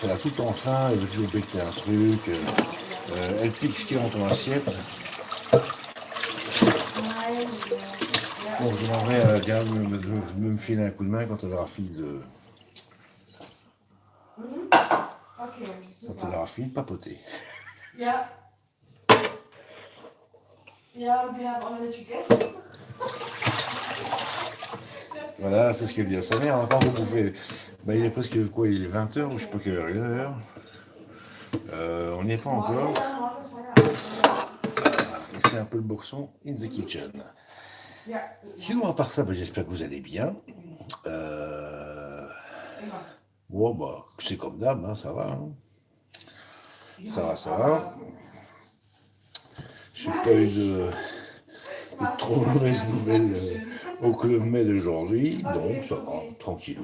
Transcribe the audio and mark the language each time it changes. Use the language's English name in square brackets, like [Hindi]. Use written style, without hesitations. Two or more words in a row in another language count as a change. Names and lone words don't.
[French] Elle a tout en fin, elle veut toujours péter un truc. Elle pique ce qu'il y a dans ton assiette. Bon, je demanderai à Diane de me filer un coup de main quand elle aura fini de. Okay, Quand elle aura fini de papoter. [German] Ja. Ja, und wir haben auch noch nicht gegessen. [French] Voilà, c'est ce qu'elle dit à sa mère, on n'a pas beaucoup fait. Bah, il est presque quoi, il est 20h ou je sais pas quelle heure il est d'ailleurs. On n'y est pas encore. Et c'est un peu le boxon [English] in the kitchen. [French] Sinon, à part ça, bah, j'espère que vous allez bien. Bon, bah, c'est comme d'hab, hein, ça va. Hein. Ça va. Je n'ai pas eu de trop mauvaises nouvelles au Club Med d'aujourd'hui, donc ça va, tranquillou.